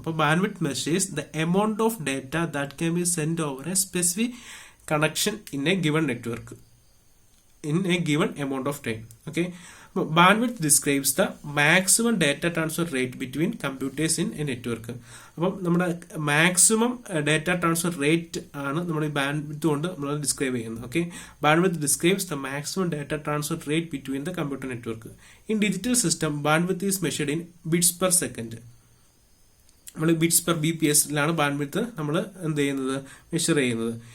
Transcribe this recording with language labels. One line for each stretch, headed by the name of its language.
English: അപ്പോൾ bandwidth measures the amount of data that can be send over a specific connection in a given network in a given amount of time. Okay, bandwidth describes the maximum data transfer rate between computers in a network.
Malayalam: അപ്പം നമ്മുടെ maximum data transfer rate ആണ് നമ്മൾ ഈ band width കൊണ്ട് നമ്മൾ describe ചെയ്യുന്നത്.
English: Okay, bandwidth describes the maximum data transfer rate between the computer network. In digital system bandwidth is measured in bits per second.
Malayalam: നമ്മൾ bits per BPS-ലാണ് band width നമ്മൾ എന്ത് ചെയ്യുന്നത്, measure ചെയ്യുന്നത്.